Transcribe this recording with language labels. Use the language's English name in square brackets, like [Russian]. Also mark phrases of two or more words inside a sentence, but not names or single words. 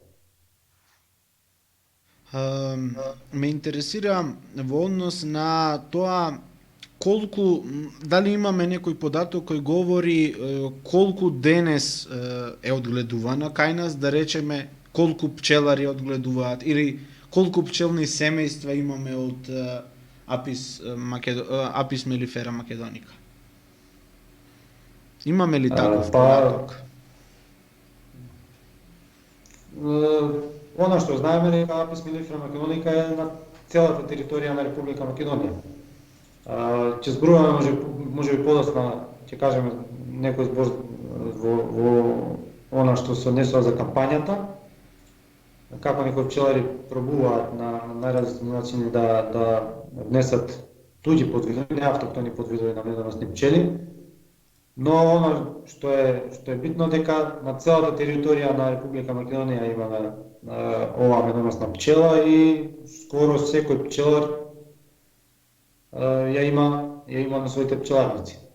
[Macedonian] Ме интересира во однос на тоа колку, дали имаме некој податок кој говори колку денес е одгледувана кај нас, да речеме колку пчелари одгледуваат или колку пчелни семејства имаме од Apis mellifera macedonica. Имаме ли таков податок? Она што знаеме дека Apis mellifera macedonica е на целата територија на Република Македонија. Ќе зборуваме може би подоцна, ќе кажеме некој збор во она што се однесува за кампањата, како некои пчелари пробуваат на најразлични начини да внесат туѓи подвидови, не автохтони подвидови на медоносни пчели, но оно што е битно дека на целата територија на Република Македонија имаме оваа медоносна пчела и скоро секој пчелар ја има на своите пчеларници.